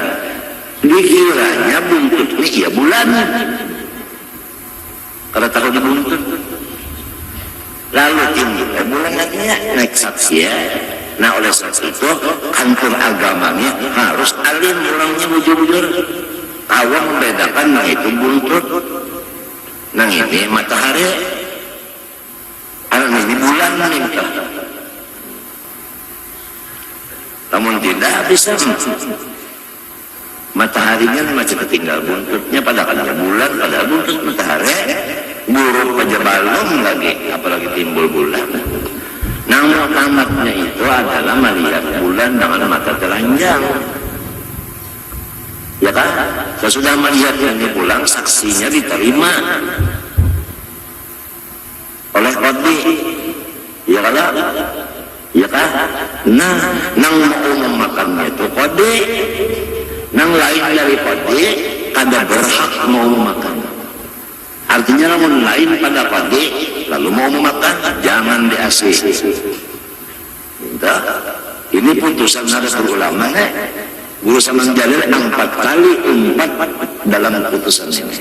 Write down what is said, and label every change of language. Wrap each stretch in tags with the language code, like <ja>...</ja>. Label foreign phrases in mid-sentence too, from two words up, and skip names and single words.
<bjn>Dikiranya buntut ini ya bulan. Kalau tahu di buntut, lalu tinggi bulan lagi naik saksi ya. Nah oleh sebab itu kantor agamanya harus alim orangnya bujur-bujur. Awam membedakan nah itu buntut, nah ini matahari, ini bulan nih. Namun tidak bisa mataharinya masih ketinggal buntutnya pada bulan, pada buntut matahari buruk aja balong lagi, apalagi timbul bulan. Namun tamatnya itu adalah melihat bulan dengan mata telanjang. Ya kan? Sesudah melihatnya pulang, saksinya diterima oleh qadhi. Ya kan? Ya kan? Nah, nang mau memakannya itu qadhi. Nang lain dari qadhi, kada berhak mau memakan. Artinya namun lain pada qadhi, lalu mau memakan, jangan diasih. Ini putusan ada ulama Guru Saman Jalil 4 kali umpat dalam putusan ini.</bjn>